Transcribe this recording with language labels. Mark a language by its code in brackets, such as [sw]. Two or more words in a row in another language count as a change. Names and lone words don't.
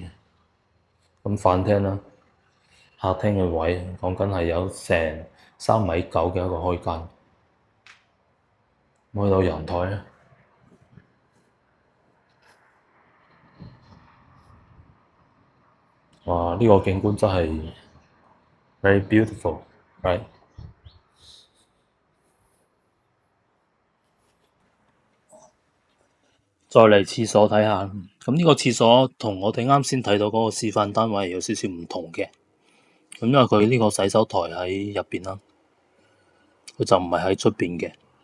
[yue] 咁飯廳啦、客廳嘅位講緊係有成3.9米嘅一個開間。去到陽台咧，哇！呢個景觀真係 [en] very beautiful， [yue] right？再嚟廁所睇下，咁呢個廁所同我哋啱先睇到嗰個示範單位有少少唔同嘅。咁因為佢呢個洗手台喺入邊啦，佢就唔係喺出邊嘅。